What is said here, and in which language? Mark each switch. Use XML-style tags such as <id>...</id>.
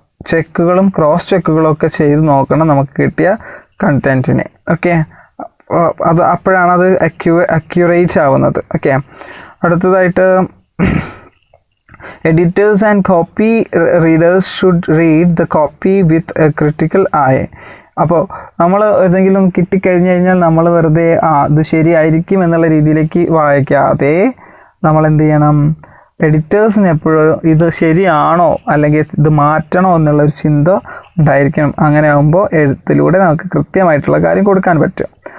<ml>ചെക്കുകളും cross ചെക്കുകളും ഒക്കെ ചെയ്ത് നോക്കണം നമുക്ക് കിട്ടിയ കണ്ടൻറ്റിനെ. ഓക്കെ, അത് അപ്പോഴാണ് അത് അക്യുറേറ്റ് ആവുന്നത്. ഓക്കെ, അടുത്തതായിട്ട്</ml> <en>editors and copy readers should read the copy with a critical eye.</en> <ml>അപ്പോൾ നമ്മൾ ഏതെങ്കിലും കിട്ടിക്കഴിഞ്ഞ് കഴിഞ്ഞാൽ നമ്മൾ വെറുതെ ഇത് ശരിയായിരിക്കും എന്നുള്ള രീതിയിലേക്ക് വായിക്കാതെ നമ്മൾ എന്ത് ചെയ്യണം, എഡിറ്റേഴ്സിന് എപ്പോഴും ഇത് ശരിയാണോ അല്ലെങ്കിൽ ഇത് മാറ്റണോ എന്നുള്ളൊരു ചിന്ത ഉണ്ടായിരിക്കണം. അങ്ങനെ ആകുമ്പോൾ എഴുത്തിലൂടെ നമുക്ക് കൃത്യമായിട്ടുള്ള കാര്യം കൊടുക്കാൻ പറ്റും.</ml>